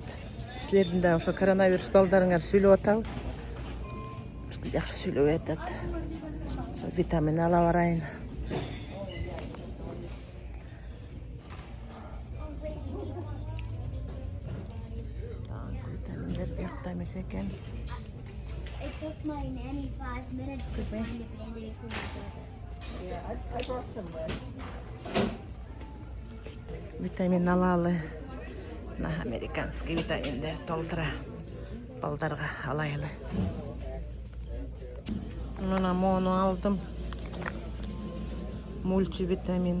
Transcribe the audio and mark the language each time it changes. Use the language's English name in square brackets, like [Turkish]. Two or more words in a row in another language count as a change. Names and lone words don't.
[Kyrgyz] Силердин да ошо коронавирус балдарыңар сүйлөп атабы? Жакшы сүйлөбөй атат. Витамин ала барайын. Витаминдер биякта эмес экен. [English] It took my nanny 5 minutes to find the Band-Aid for my brother. Yeah, I brought some list. [Kyrgyz] Витамин алалы. [Russian] На американский [Kyrgyz] витаминдер толтура. Балдарга алайлы. Мына мону алдым. Мультивитамин.